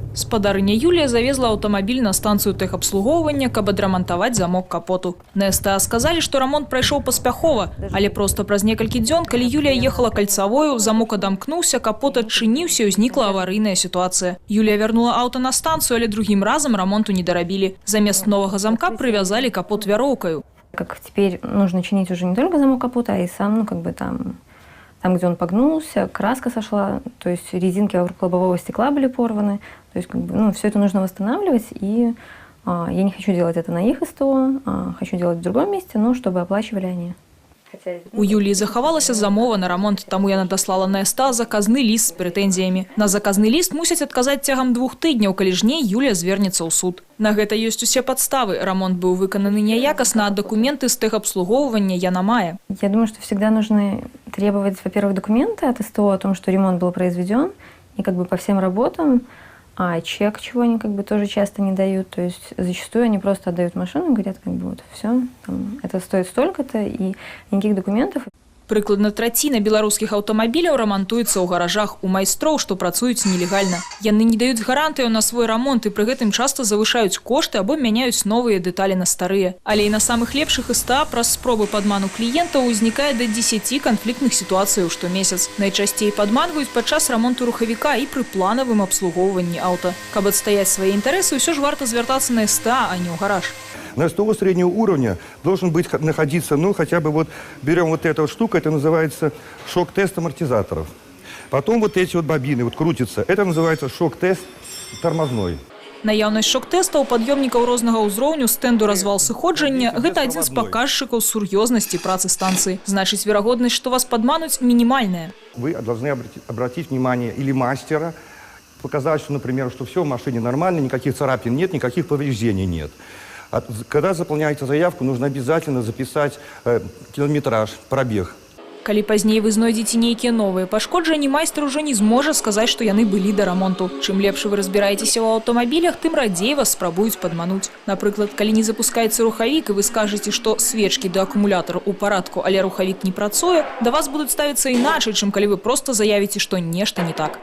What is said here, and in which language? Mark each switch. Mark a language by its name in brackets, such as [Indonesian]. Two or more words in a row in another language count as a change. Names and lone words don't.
[Belarusian] Гаспадарыня Юлія завезла аўтамабіль на станцыю тэхабслугоўвання, каб адрамантаваць замок капоту. На СТА сказалі, што рамонт прайшоў паспяхова, але проста праз некалькі дзён, калі Юлія ехала кальцавою, замок адамкнуўся, капот адчыніўся і ўзнікла аварыйная сітуацыя. Юлія вярнула аўто на станцыю, але другім разам рамонту не дарабілі. Замест новага замка прывязалі капот вяроўкаю. [Russian] Как теперь нужно чинить уже не только замок капота, а и сам, там, где он погнулся, краска сошла, то есть резинки вокруг лобового стекла были порваны. То есть, все это нужно восстанавливать, и я не хочу делать это на их СТО, хочу делать в другом месте, но чтобы оплачивали они. [Belarusian] У Юлії захавалася замова на рамонт, таму яна даслала на СТА заказны ліст з прэтэнзіямі. На заказны ліст мусяць адказаць цягам 2 тыдняў, калі ж не, Юлія звернецца ў суд. На гэта ёсць усе падставы. Рамонт быў выкананы няякасна, а дакументы з тэхабслугоўвання яна мае. [Russian] Я думаю, что всегда нужно требовать, во-первых, документы от СТО о том, что ремонт был произведен, и по всем работам. А чек, чего они тоже часто не дают. То есть зачастую они просто отдают машину и говорят, все, это стоит столько-то, и никаких документов. [Belarusian] Прыкладна траціна беларускіх аўтамабіляў рамантуецца ў гаражах у майстроў, што працуюць нелегальна. Яны не даюць гарантыю на свой рамонт і пры гэтым часта завышаюць кошты або мяняюць новыя дэталі на старыя. Але і на самых лепшых СТА праз спробы падману кліентаў узнікае да 10 канфліктных сітуацый штомесяц. Найчасцей падманваюць падчас рамонту рухавіка і пры планавым абслугоўванні аўта. Каб адстаяць свае інтарэсы, ўсё ж варта звяртацца на СТА, а не ў гараж. [Russian] На СТО среднего уровня должен находиться, хотя бы берем эту штуку, это называется шок-тест амортизаторов. Потом эти бобины крутятся, это называется шок-тест тормозной. [Belarusian] Наяўнасць шок-тэстаў пад'ёмнікаў рознага ўзроўню стэнду развал сыходжання – гэта адзін з паказчыкаў сур'ёзнасці працы станцыі. Значыць, верагоднасць, што вас падмануць, [Russian] минимальная. Вы должны обратить внимание или мастера, показать, что, например, что все в машине нормально, никаких царапин нет, никаких повреждений нет. Когда заполняете заявку, нужно обязательно записать километраж, пробег. [Belarusian] Калі пазней вы знойдзеце нейкія новыя пашкоджанні, майстар ужо не зможа сказаць, што яны былі да рамонту. Чым лепш вы разбіраецеся ў аўтамабілях, тым радзей вас спрабуюць падмануць. Напрыклад, калі не запускаецца рухавік і вы скажаце, што свечкі да акумулятару ў парадку, але рухавік не працуе, да вас будуць ставіцца іначай, чым калі вы проста заявіце, што нешта не так.